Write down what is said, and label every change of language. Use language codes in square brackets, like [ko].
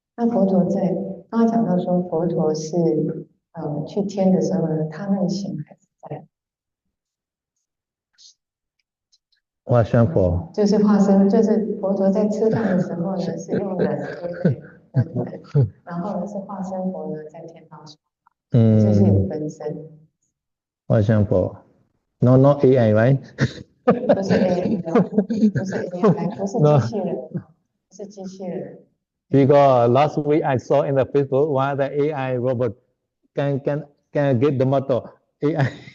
[zh] 那佛陀在刚刚讲到说，佛陀是去天的时候呢，他那个形还是在，化身佛，就是化身，就是佛陀在吃饭的时候呢是用人，对不对？然后呢是化身佛呢在天道说法，就是有分身。化身佛 ， [en] not AI, right? [zh] 不是 AI， 不是 AI， 不是机器人，是机器人。 [en] Because last week I saw in the Facebook one the AI robot can get the motto AI.